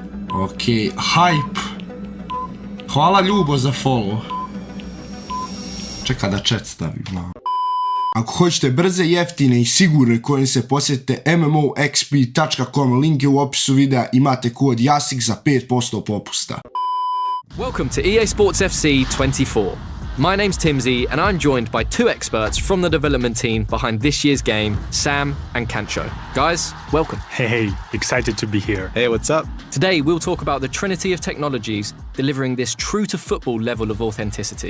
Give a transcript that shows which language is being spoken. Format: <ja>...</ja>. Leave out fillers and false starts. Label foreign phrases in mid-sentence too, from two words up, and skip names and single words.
<hr>Ok, hype. Hvala Ljubo za follow. Čeka da chat stavim. Ako hoćete brze, jeftine i sigurne kojim se posjetite mmoxp.com, link je u opisu videa, imate kod Jasik za 5% popusta.</hr> <en>Welcome to EA Sports FC 24. My name's Timsy and I'm joined by two experts from the development team behind this year's game, Sam and Kancho. Guys, welcome. Hey, excited to be here. Hey, what's up? Today we'll talk about the trinity of technologies delivering this true-to-football level of authenticity.</en>